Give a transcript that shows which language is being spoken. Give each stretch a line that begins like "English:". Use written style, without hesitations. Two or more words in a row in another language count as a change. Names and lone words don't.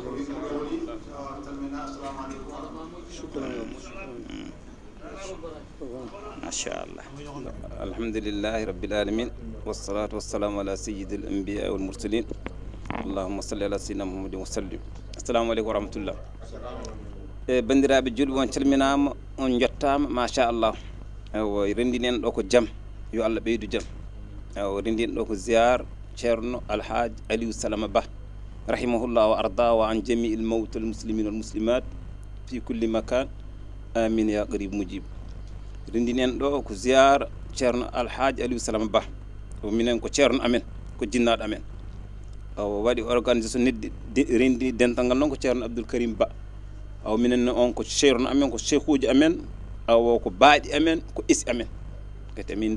Arabic: machallah. الحمد لله رب العالمين والصلاة والسلام على سيد الأنبياء والمرسلين اللهم صل على سيدنا محمد وسلم. السلام عليكم ورحمة الله.
Fula: bandiraɓe julɓe on calminama on jettama machallah. ewo rendinen ɗo ko jaam yo Allah ɓeydu jaam. ewo rendin ɗo ko ziyar ceerno alhaji aliou salama ba
Arabic: رحمه الله وأرضى وعن جميع الموتى المسلمين والمسلمات في كل مكان آمين يا قريب مجيب.
Fula: rendinen ɗo ko ziyara ceerno alhaji aliou salama ba o minen ko ceerno amen ko jinnaɗo amen. o waɗi organisation neddi rendi dental ngal noon ko ceerno abdoul karim ba. aw minen on ko ceerno amen ko cheikhuji amen awo ko baaɗi amen ko isi amen kadi min